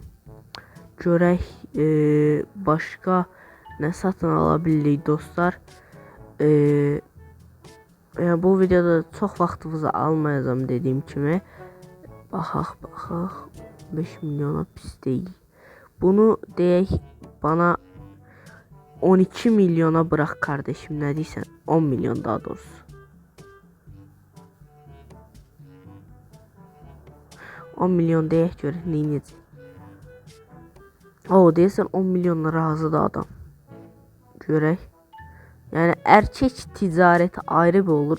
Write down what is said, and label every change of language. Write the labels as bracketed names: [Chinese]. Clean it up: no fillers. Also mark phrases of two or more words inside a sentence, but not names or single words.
[Azerbaijani] Görək başqa nə satın ala bilirik dostlar. Yəni bu videoda çox vaxtınızı almayacağım dediyim kimi. Baxaq. 5 milyona pis deyil. Bunu deyək [Turkish] bana 12 milyona bırak kardeşim, [Azerbaijani] ne deyirsən? 10 milyon daha doğrusu. $10 milyon deyək görək neyniyəcək. Deyirsən 10 milyonla razıdır adam. Görək. [Turkish] Yəni erkek ticareti ayrı bir olur.